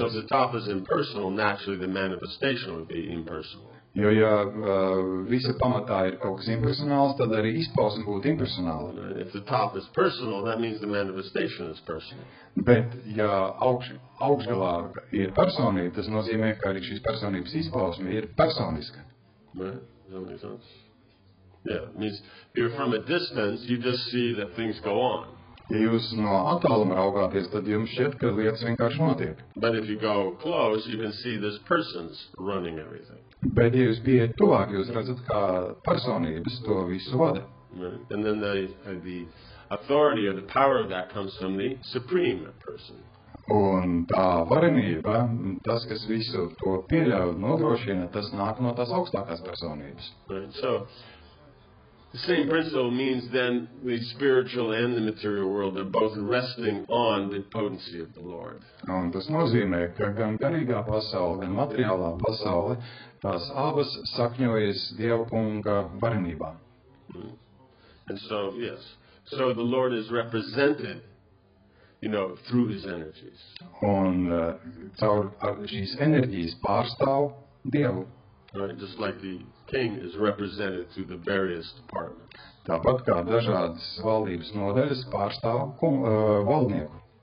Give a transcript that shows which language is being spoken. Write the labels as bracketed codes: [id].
[en] So if the top is impersonal, naturally the manifestation would be impersonal. [lv] Jo, ja visa pamatā ir kaut kas impersonāls, tad arī izpausme būtu impersonāla. [en] If the top is personal, that means the manifestation is personal. [lv] Bet, ja augšgalā ir personība, tas nozīmē, ka arī šīs personības izpausme ir personiska. [en] Right? Does that make sense? Yeah, it means if you're from a distance, you just see that things go on. [lv] Ja jūs no attāluma raugāties, tad jums šķiet, ka lietas vienkārši notiek. [en] But if you go close, you can see there's persons running everything. [lv] Bet, ja jūs pieejat tuvāk, jūs redzat, kā personības to visu vada. [en] Right? And then the authority or the power of that comes from the supreme person. [lv] Un tā varenība, tas, kas visu to pieļauj, nodrošina, tas nāk no tās augstākās personības. [en] Right? So the same principle means then the spiritual and the material world are both resting on the potency of the Lord. [lv] Un tas nozīmē, ka gan garīgā pasaule, gan materiālā pasaule, tās abas sakņojas Dieva kunga varenībā. [en] And so, yes, so the Lord is represented, through His energies. [lv] Un caur šīs enerģijas pārstāv Dievu. [en] Right, just like the king is represented through the various departments. [lv] Tāpat kā dažādas valdības nodaļas pārstāv valdnieku.